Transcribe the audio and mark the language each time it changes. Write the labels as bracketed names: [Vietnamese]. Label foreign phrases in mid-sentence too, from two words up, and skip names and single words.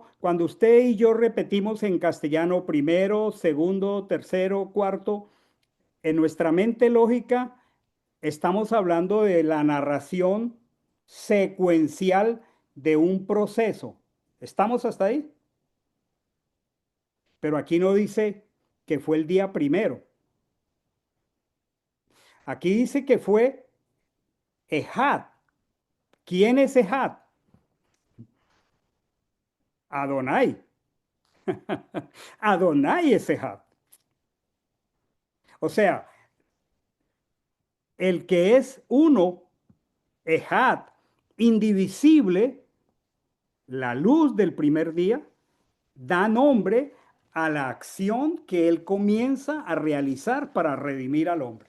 [Spanish] Cuando usted y yo repetimos en castellano primero, segundo, tercero, cuarto, en nuestra mente lógica estamos hablando de la narración secuencial de un proceso. ¿Estamos hasta ahí? Pero aquí no dice que fue el día primero. Aquí dice que fue Ehad. ¿Quién es Ehad? Adonai. Adonai es Ehad. O sea, el que es uno, Ehad, indivisible, la luz del primer día, da nombre a la acción que él comienza a realizar para redimir al hombre.